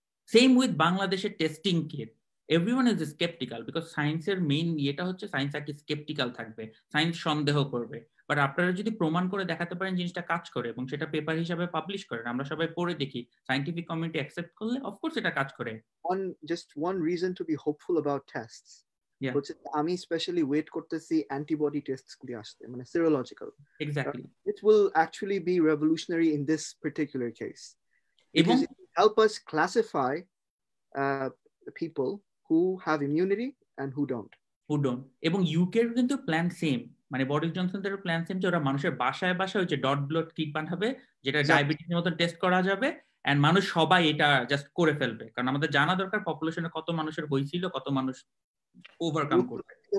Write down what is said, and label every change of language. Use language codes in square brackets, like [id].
[bn] Same with বাংলাদেশের testing kit. [en] everyone is sceptical because [bn] সায়েন্সের main ইয়েটা হচ্ছে সায়েন্স আর কি স্কেপটিক্যাল থাকবে, সায়েন্স সন্দেহ করবে। বাট আপনারা যদি প্রমাণ করে দেখাতে পারেন জিনিসটা কাজ করে এবং সেটা পেপার হিসাবে পাবলিশ করেন, আমরা সবাই পড়ে দেখি, সায়েন্টিফিক কমিউনিটি অ্যাকসেপ্ট করলে অফকোর্স এটা কাজ করে। [en] Just one reason to be hopeful about tests. [bn] হচ্ছে আমি স্পেশালি ওয়েট করতেছি অ্যান্টিবডি টেস্টস গুলি আসতে, মানে সিরোলজিক্যাল। [en] Exactly. It will actually be revolutionary in this particular case [bn] এবং [en] because it will help us classify people who have immunity and who don't. [bn] এবং ইউকের কিন্তু প্ল্যান সেম, মানে বরিস জনসনের প্ল্যান সেম, যে ওরা মানুষের বাসায় বাসায় হচ্ছে ডট ব্লড কিট বানাবে, যেটা ডায়াবেটিসের মতো টেস্ট করা যাবে, এন্ড মানুষ সবাই এটা জাস্ট করে ফেলবে। কারণ আমাদের জানা দরকার পপুলেশনে কত মানুষের হয়েছিল, কত মানুষ ওভারকাম করবে।